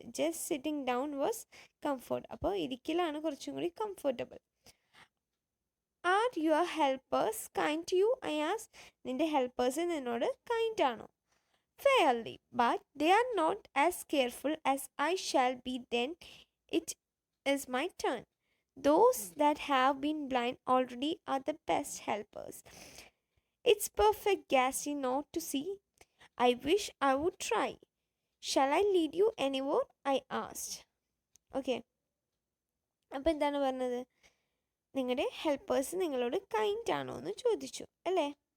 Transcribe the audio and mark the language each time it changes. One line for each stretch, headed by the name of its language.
English: just sitting down was comfort,
Malayalam: അപ്പോൾ ഇരിക്കലാണ് കുറച്ചും കൂടി comfortable.
English: are your helpers kind to you, I as,
Malayalam: നിൻ്റെ helpers നിന്നോട് കൈൻഡ് ആണോ?
English: Fairly, but they are not as careful as I shall be then it is my turn. Those that have been blind already are the best helpers. It's perfect ghastly not to see. I wish I would try. Shall I lead you anywhere? I asked.
Malayalam: Okay, അപ്പോൾ എന്താണ് പറഞ്ഞത്, നിങ്ങളുടെ helpers നിങ്ങളോട് kind ആണോ എന്ന് ചോദിച്ചു അല്ലേ.